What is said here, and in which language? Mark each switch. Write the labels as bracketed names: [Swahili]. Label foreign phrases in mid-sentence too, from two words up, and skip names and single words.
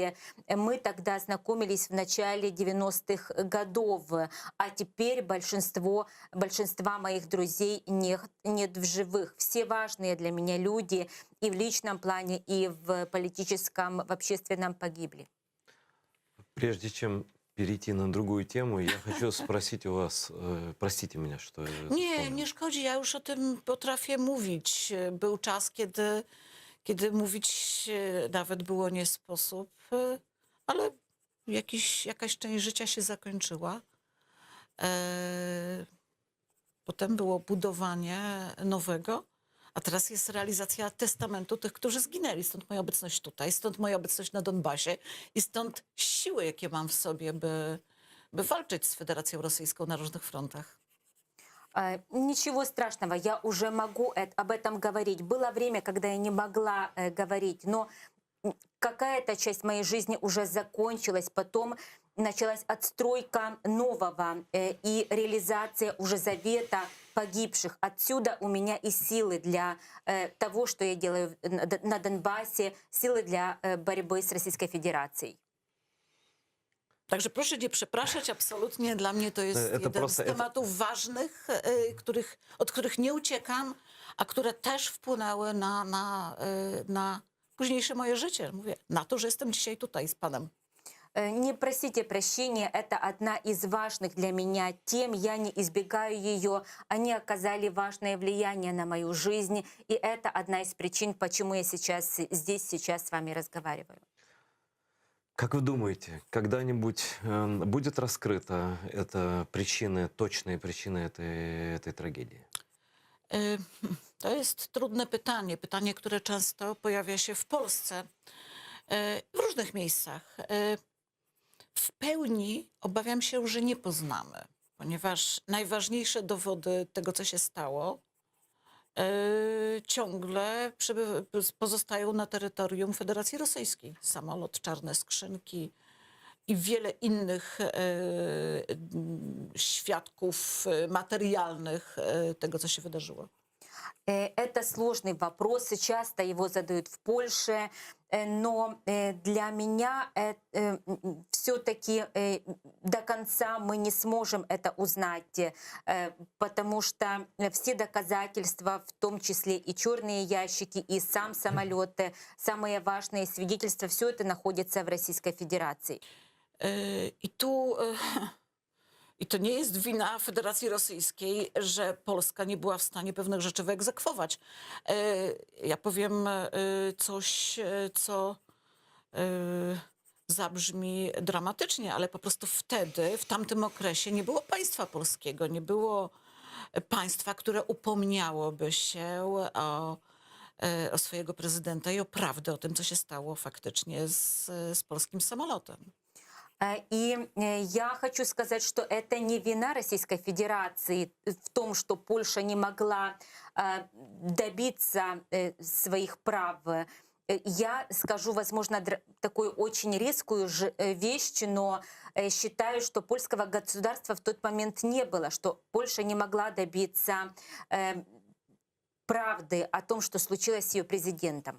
[Russian] Мы тогда знакомились в начале 90-х годов, а теперь большинства моих друзей нет в живых. Все важные для меня люди и в личном плане, и в политическом, в общественном погибли. Прежде чем перейти на другую тему, я хочу спросить у вас, простите меня, что я [Polish] Nie, [Russian] вспомнил. [Polish] nie szkodzi, ja już o tym potrafię mówić. Był czas, kiedy mówić nawet było nie sposób, ale jakaś część życia się zakończyła. Potem było budowanie nowego, a teraz jest realizacja testamentu tych, którzy zginęli. Stąd moja obecność tutaj, stąd moja obecność na Donbasie i stąd siły, jakie mam w sobie, by walczyć z Federacją Rosyjską na różnych frontach. [Russian] Ничего страшного, я уже могу об этом говорить. Было время, когда я не могла говорить, но какая-то часть моей жизни уже закончилась, потом началась отстройка нового и реализация уже завета погибших. Отсюда у меня и силы для того, что я делаю на Донбассе, силы для борьбы с Российской Федерацией. [Polish] Także proszę nie przepraszać, absolutnie dla mnie to jest jeden z tematów ważnych, od których nie uciekam, a które też wpłynęły na późniejsze moje życie. Mówię, na to, że jestem dzisiaj tutaj z Panem. [Russian] Не просите прощения, это одна из важных для меня тем, я не избегаю ее, они оказали важное влияние на мою жизнь, и это одна из причин, почему я сейчас с вами разговариваю. Как вы думаете, когда-нибудь будет раскрыта точные причины этой трагедии? [Polish] To jest trudne pytanie, które często pojawia się w Polsce, w różnych miejscach. W pełni obawiam się, że nie poznamy, ponieważ najważniejsze dowody tego, co się stało, ciągle pozostają na terytorium Federacji Rosyjskiej. Samolot, czarne skrzynki i wiele innych świadków materialnych tego, co się wydarzyło. [Russian] Это сложный вопрос, часто его задают в Польше, но для меня все-таки до конца мы не сможем это узнать, потому что все доказательства, в том числе и черные ящики, и сам самолет, самые важные свидетельства, все это находится в Российской Федерации. [Polish] I to nie jest wina Federacji Rosyjskiej, że Polska nie była w stanie pewnych rzeczy wyegzekwować. Ja powiem coś, co zabrzmi dramatycznie, ale po prostu wtedy, w tamtym okresie nie było państwa polskiego, nie było państwa, które upomniałoby się o swojego prezydenta i o prawdę o tym, co się stało faktycznie z polskim samolotem. [Russian] И я хочу сказать, что это не вина Российской Федерации в том, что Польша не могла добиться своих прав. Я скажу, возможно, такую очень резкую вещь, но считаю, что польского государства в тот момент не было, что Польша не могла добиться правды о том, что случилось с ее президентом.